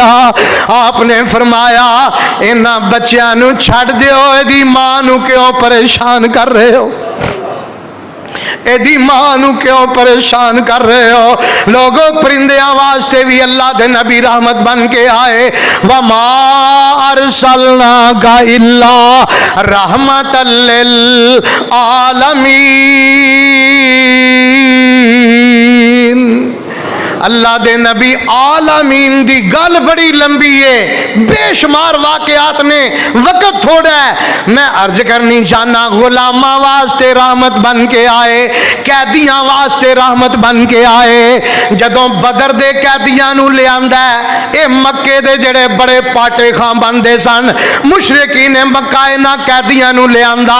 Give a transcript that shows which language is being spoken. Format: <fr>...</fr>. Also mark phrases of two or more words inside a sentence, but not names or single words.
<pa>آپنے فرمایا انہاں بچیاں نوں چھڈ دیو، ایہدی ماں نوں</pa> <ur>کیوں پریشان کر رہے ہو,</ur> <pa>ایدی ماں نوں</pa> <ur>کیوں پریشان کر رہے ہو.</ur> <pa>لوگوں پرندیاں واسطے بھی اللہ دے نبی رحمت بن کے آئے.</pa> <ar>وما أرسلناك إلا رحمة للعالمين.</ar> <pa>اللہ دے نبی عالمین دی گل بڑی لمبی ہے، بے شمار واقعات نے، وقت تھوڑا ہے. میں عرض کرنی چاہنا، غلاماں واسطے رحمت بن کے آئے، قیدیاں واسطے رحمت بن کے آئے. جدوں بدر دے قیدیاں نوں لے آندا ہے، اے مکے دے جیہڑے بڑے پاٹے خاں بندے سن، مشرکین نے مکہ انہاں قیدیاں نوں لے آندا.</pa>